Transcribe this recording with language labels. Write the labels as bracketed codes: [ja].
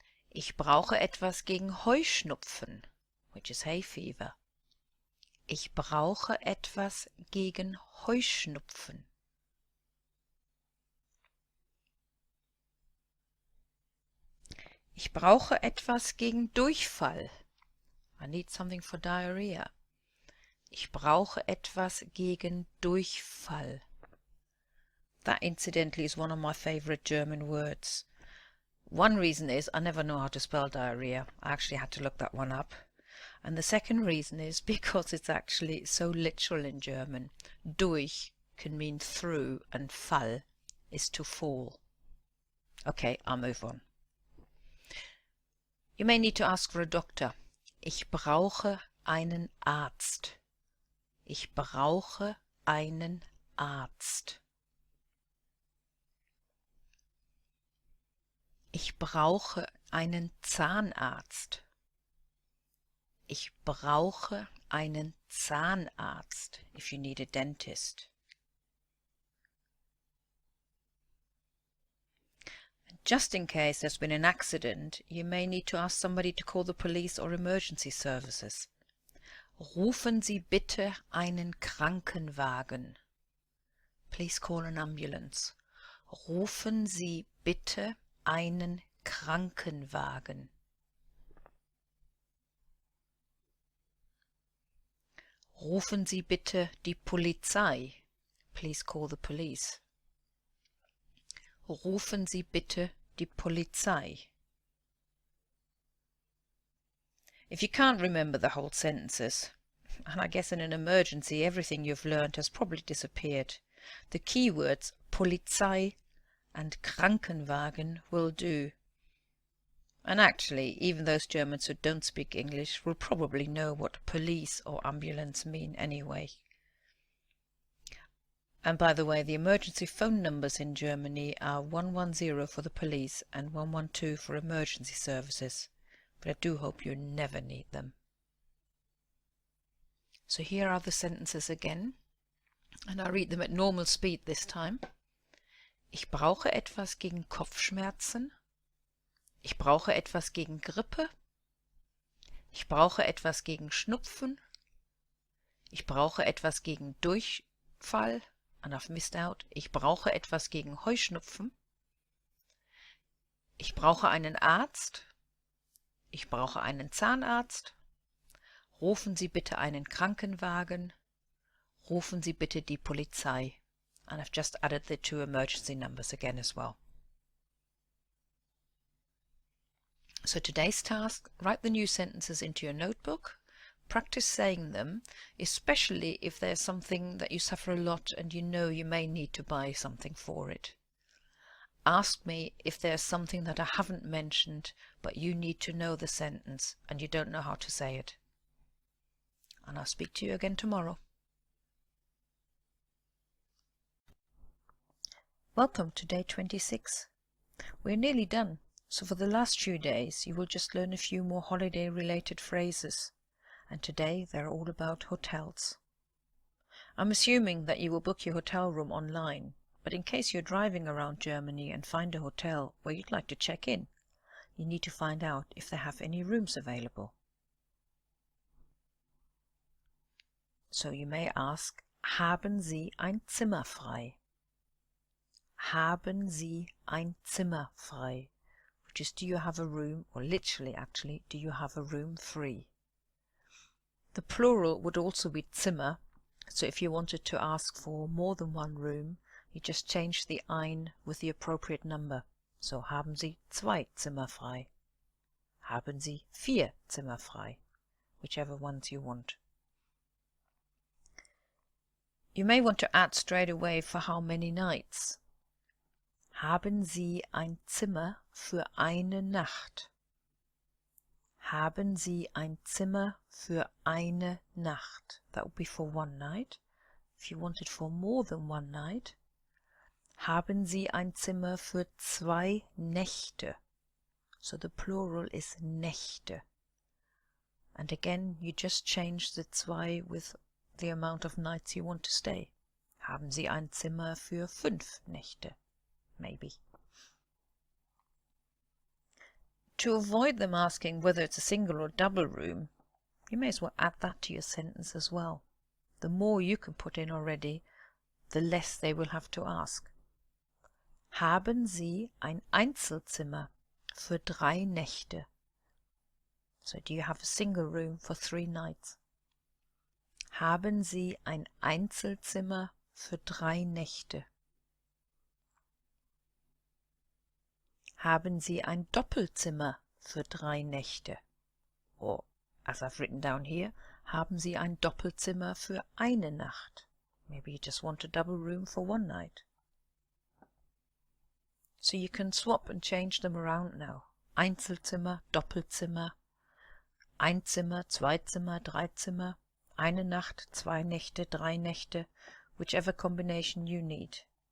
[de] Ich brauche etwas gegen Heuschnupfen, [en] which is hay fever. [de] Ich brauche etwas gegen Heuschnupfen. Ich brauche etwas gegen Durchfall. [en] I need something for diarrhea. [de] Ich brauche etwas gegen Durchfall. [en] That incidentally is one of my favorite German words. One reason is I never know how to spell diarrhea. I actually had to look that one up. And the second reason is because it's actually so literal in German. Durch can mean through and fall is to fall. Okay, I'll move on. You may need to ask for a doctor. [de] Ich brauche einen Arzt. Ich brauche einen Arzt. Ich brauche einen Zahnarzt. Ich brauche einen Zahnarzt, [en] if you need a dentist. Just in case there's been an accident, you may need to ask somebody to call the police or emergency services. [de] Rufen Sie bitte einen Krankenwagen. [en] Please call an ambulance. [de] Rufen Sie bitte einen Krankenwagen. Rufen Sie bitte die Polizei. [en] Please call the police. [de] Rufen Sie bitte die Polizei. [en] If you can't remember the whole sentences, and I guess in an emergency everything you've learned has probably disappeared, the keywords Polizei and Krankenwagen will do. And actually, even those Germans who don't speak English will probably know what police or ambulance mean anyway. And by the way, the emergency phone numbers in Germany are 110 for the police and 112 for emergency services. But I do hope you never need them. So here are the sentences again, and I read them at normal speed this time. [de] Ich brauche etwas gegen Kopfschmerzen. Ich brauche etwas gegen Grippe. Ich brauche etwas gegen Schnupfen. Ich brauche etwas gegen Durchfall. [en] And I've missed out. [de] Ich brauche etwas gegen Heuschnupfen. Ich brauche einen Arzt. Ich brauche einen Zahnarzt. Rufen Sie bitte einen Krankenwagen. Rufen Sie bitte die Polizei. [en] And I've just added the two emergency numbers again as well. So today's task, write the new sentences into your notebook. Practice saying them, especially if there's something that you suffer a lot and you know you may need to buy something for it. Ask me if there's something that I haven't mentioned, but you need to know the sentence and you don't know how to say it. And I'll speak to you again tomorrow. Welcome to day 26. We're nearly done, so for the last few days you will just learn a few more holiday-related phrases. And today they're all about hotels. I'm assuming that you will book your hotel room online, but in case you're driving around Germany and find a hotel where you'd like to check in, you need to find out if they have any rooms available. So you may ask, [de] haben Sie ein Zimmer frei? Haben Sie ein Zimmer frei? [en] Which is, do you have a room, or literally actually, do you have a room free? The plural would also be Zimmer, so if you wanted to ask for more than one room, you just change the ein with the appropriate number. [de] So haben Sie 2 Zimmer frei? Haben Sie 4 Zimmer frei? [en] Whichever ones you want. You may want to add straight away for how many nights. [de] Haben Sie ein Zimmer für eine Nacht? Haben Sie ein Zimmer für eine Nacht? [en] That would be for one night. If you want it for more than one night, [de] haben Sie ein Zimmer für 2 Nächte? [en] So the plural is Nächte. And again, you just change the 2 with the amount of nights you want to stay. [de] Haben Sie ein Zimmer für 5 Nächte? [en] Maybe. To avoid them asking whether it's a single or double room, you may as well add that to your sentence as well. The more you can put in already, the less they will have to ask. [de] Haben Sie ein Einzelzimmer für 3 Nächte? [en] So do you have a single room for 3 nights? [de] Haben Sie ein Einzelzimmer für 3 Nächte? Haben Sie ein Doppelzimmer für 3 Nächte? [en] Or, as I've written down here, [de] haben Sie ein Doppelzimmer für eine Nacht? [en] Maybe you just want a double room for one night. So you can swap and change them around now. [de] Einzelzimmer, Doppelzimmer, Einzimmer, Zweizimmer, Dreizimmer, eine Nacht, 2 Nächte, 3 Nächte, whichever combination you need.